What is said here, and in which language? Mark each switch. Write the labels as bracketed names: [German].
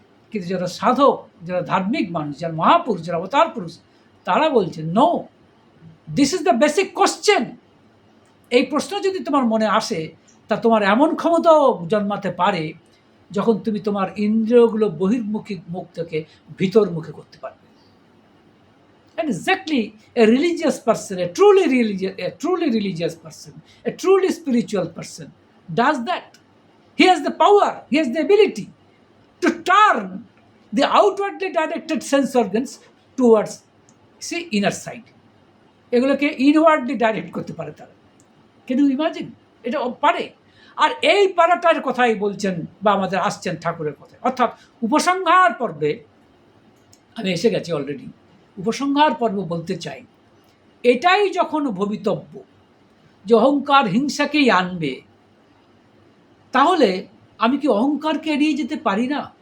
[Bangla] কিন্তু যারা সাধক, যারা ধার্মিক মানুষ, যারা মহাপুরুষ, যারা অবতার পুরুষ, তারা বলছেন [English] No, this is the basic question. [Bangla] এই প্রশ্ন যদি তোমার মনে আসে, তা তোমার এমন ক্ষমতাও জন্মাতে পারে যখন তুমি তোমার ইন্দ্রিয়গুলো বহির্মুখী মুখ থেকে ভিতরমুখী করতে পারবে। [English] And exactly a religious person, a truly religious person, a truly spiritual person does that. He has the power, he has the ability to turn the outwardly directed sense organs towards, see, inner side. [Bangla] এগুলোকে ইনওয়ার্ডলি direct করতে পারে তারা। [English] Can you imagine? [Bangla] এটা পারে। আর এই পারাটার কথাই বলছেন বা আমাদের আসছেন ঠাকুরের কথায়। অর্থাৎ উপসংহার পর্বে আমি এসে গেছি অলরেডি। উপসংহার পর্ব বলতে চাই, এটাই যখন ভবিতব্য যে অহংকার হিংসাকেই আনবে, তাহলে আমি কি অহংকারকে এড়িয়ে যেতে পারি না?